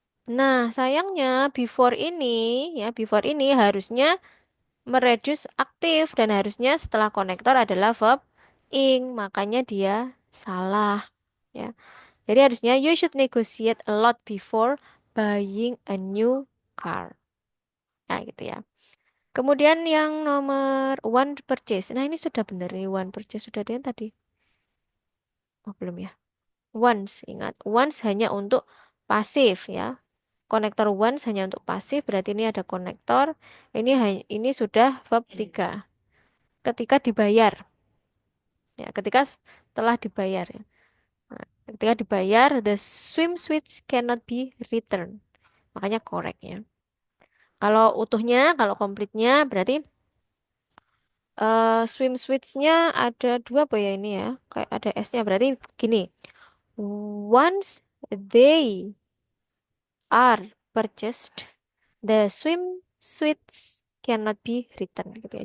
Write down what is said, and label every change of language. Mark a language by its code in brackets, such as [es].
[id] Nah, sayangnya before ini harusnya mereduce aktif dan harusnya setelah konektor adalah verb ing. Makanya dia salah ya. Jadi harusnya [en] you should negotiate a lot before buying a new car. [id] Nah, gitu ya. Kemudian yang nomor one purchase. Nah, ini sudah benar nih one purchase sudah ada yang tadi. Oh, belum ya. Once, ingat. Once hanya untuk pasif ya. Konektor once hanya untuk pasif, berarti ini ada konektor. Ini sudah verb 3. Ketika dibayar. Ya, ketika telah dibayar ya. Nah, ketika dibayar, [en] the swimsuits cannot be returned. [id] Makanya correct ya. Kalau utuhnya, kalau komplitnya berarti swimsuits-nya ada dua apa ya ini ya? Kayak ada S-nya berarti gini. [en] Once they are purchased, the swimsuits cannot be returned [id] gitu ya.